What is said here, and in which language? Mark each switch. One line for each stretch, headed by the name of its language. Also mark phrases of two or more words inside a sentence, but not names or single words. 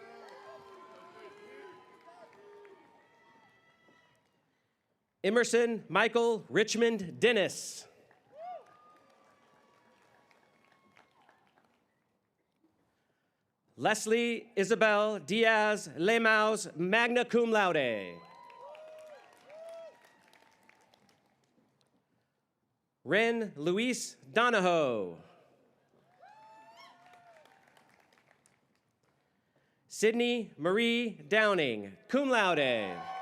English: Emerson Michael Richmond Dennis. Leslie Isabel Diaz Lemaus, magna cum laude. Ren Luis Donahoe. Sydney Marie Downing, cum laude.